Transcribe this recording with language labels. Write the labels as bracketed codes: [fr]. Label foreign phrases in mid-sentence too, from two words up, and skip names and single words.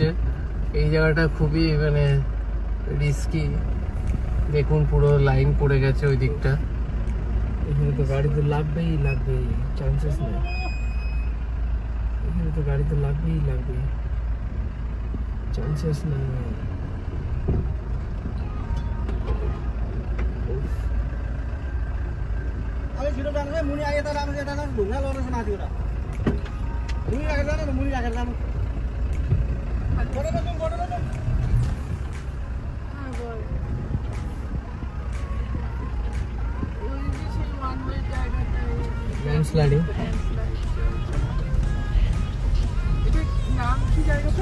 [bn] এই জায়গাটা খুবই মানে রিস্কি। দেখুন পুরো লাইন পড়ে গেছে ওই দিকটা। এখানে তো গাড়ি তো লাগবেই, চান্সেস নেই। এখানে তো গাড়ি তো লাগবেই, চান্সেস নেই। [ne] अरे छिटो जानु है, मुनि आगे त राम्रो यता जानु, ढुङ्गा लड्छ माथिबाट। मुनि राखेर जानु, मुनि राखेर जानु। बढेर जाऊ। [bn] ল্যান্ডস্লাইডিং। নাম কি জায়গাটা?